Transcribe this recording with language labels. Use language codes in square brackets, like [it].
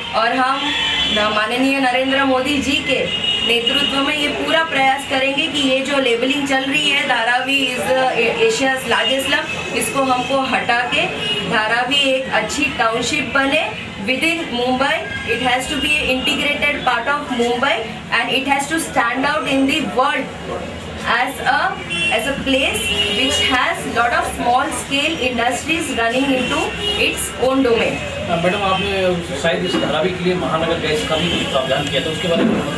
[hi] और हम माननीय नरेंद्र मोदी जी के नेतृत्व में ये पूरा प्रयास करेंगे कि ये जो लेबलिंग चल रही है [en] Dharavi is Asia's largest slum, [hi] इसको हमको हटा के धारावी एक अच्छी टाउनशिप बने [en] within Mumbai. It has to be an integrated part of Mumbai and it has to stand out in the world as a place which has lot of small scale industries running into its own domain. [hi] Madam, आपने शायद इस धारावी के लिए महानगर gas का भी प्रावधान किया था, उसके बारे में?